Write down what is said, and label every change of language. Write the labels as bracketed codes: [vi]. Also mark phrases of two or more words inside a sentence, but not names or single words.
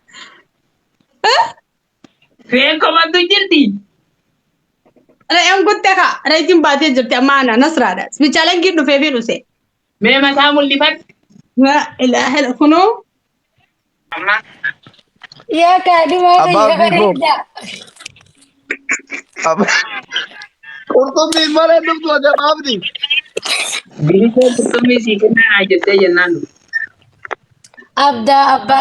[om] Re'een komatu jirti. Re'een gutte ka. Re'een baatee jirti amana nasraadha. Bichaaleen giddu feefii dhuse. Mee mataa mul'ifadhu. [ar] لا إله إلا [om] kunoo. Yaa kaadhimaa bareeda. Qurxummii malee dhuftu ajaba abdii. Bilisee qurxummii sii kennaa jettee jennaan. Abbaa.